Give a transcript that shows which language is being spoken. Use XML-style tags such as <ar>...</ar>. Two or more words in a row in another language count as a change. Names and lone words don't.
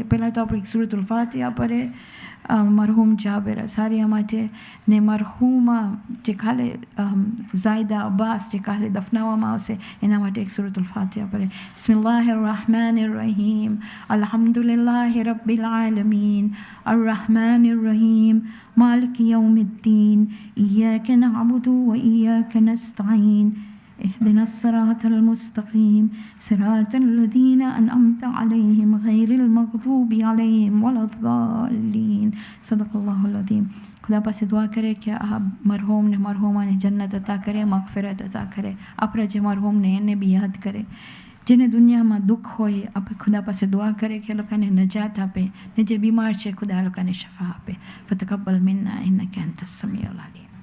<gu>પહેલાં તો આપણે સૂરતુલ ફાતિહા પડે મરહૂમ જાબેર અસારિયા માટે ને મરહૂમા જે કાલે ઝાયદા અબ્બાસ જે કાલે દફનાવવામાં આવશે એના માટે એક સૂરતુલ ફાતિહા પડે.</gu> <ar>بسم الله الرحمن الرحيم الحمد لله رب العالمين الرحمن الرحيم مالك يوم الدين إياك نعبد وإياك نستعين اهدنا الصراط المستقيم صراط الذين أنعمت عليهم غير المغضوب عليهم ولا الضالين. صدق الله العظيم.</ar> <gu>ખુદા પાસ દુઆ કરે કે આપ મરહૂમ ને મરહૂમા ને જન્નત અતા કરે, મગફિરત અતા કરે, मगफिरत अता करे. આપણે જે મરહૂમ ને એને બી યાદ કરે. જેને દુનિયામાં દુઃખ હોય આપણે ખુદા પાસે દુઆ કરે કે લોકોને નજાત આપે, ને જે બીમાર છે ખુદા લોકોને શફા આપે.</gu> <ar>فتقبل منا إنك أنت السميع العليم.</ar>